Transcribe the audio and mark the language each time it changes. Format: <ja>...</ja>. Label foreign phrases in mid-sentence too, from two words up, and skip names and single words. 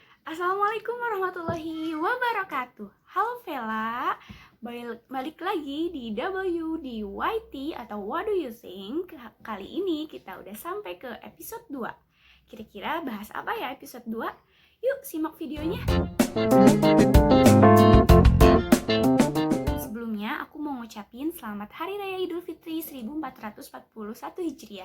<ar>السلام عليكم ورحمة الله وبركاته.</ar> <id>Halo Vela, balik lagi di WDYT atau What Do You Think. Kali ini kita udah sampai ke episode 2. Kira-kira bahas apa ya episode 2? Yuk simak videonya. Sebelumnya aku mau ngucapin selamat Hari Raya Idul Fitri 1441 Hijriah.</id>